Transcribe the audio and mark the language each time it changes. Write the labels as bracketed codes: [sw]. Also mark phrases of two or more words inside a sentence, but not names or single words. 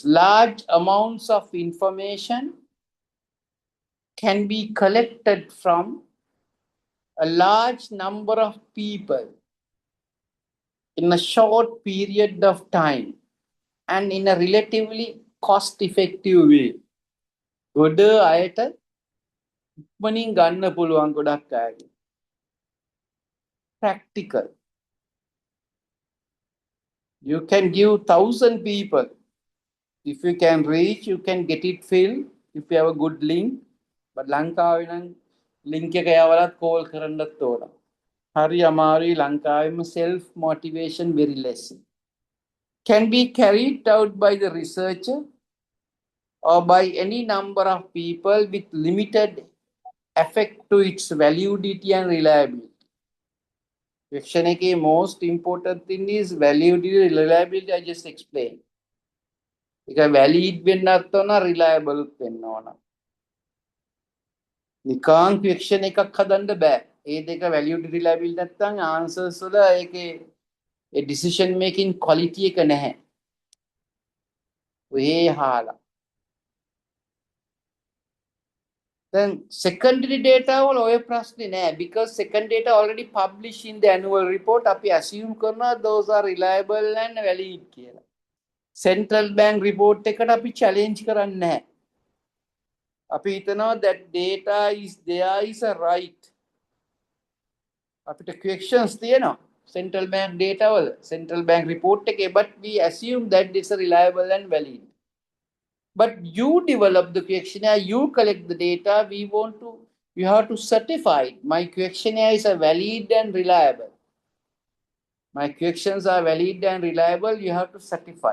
[en] Large amounts of information can be collected from a large number of people in a short period of time and in a relatively cost-effective way. [si] ගොඩ අයට ඉක්මනින් ගන්න පුළුවන් ගොඩක් අයට. [en] Practical. You can give 1,000 people. If you can reach, you can get it filled if you have a good link. [si] But ලංකාවේ නම් link එක යවලත් call කරන්නත් ඕන. හරි අමාරුයි ලංකාවේම [en] self motivation very less. Can be carried out by the researcher or by any number of people with limited effect to its validity and reliability. Question එකේ most important thing is validity, reliability. I just explained. [si] ඒක valid වෙන්නත් ඕන, reliable වෙන්න ඕන. නිකන් question එකක් හදන්න බෑ. ඒ දෙක [en] validity, reliability [si] නැත්නම් answers වල ඒකේ ඒ [en] decision making quality [si] එක නැහැ. ඔය හාලා. [en] Then secondary data [si] වල ඔය ප්‍රශ්නේ නෑ, [en] because secondary data already published in the annual report. අපි assume කරනවා those are reliable and valid කියලා. Central bank report [si] එකට අපි challenge කරන්නේ නැහැ. අපි හිතනවා [en] that data is there is a right. [si] අපිට questions තියෙනවා [en] central bank data [si] වල, [en] central bank report [si] එකේ, [en] but we assume that it's a reliable and valid. But you develop the questionnaire, you collect the data, you have to certify my questionnaire is a valid and reliable. My questions are valid and reliable, you have to certify.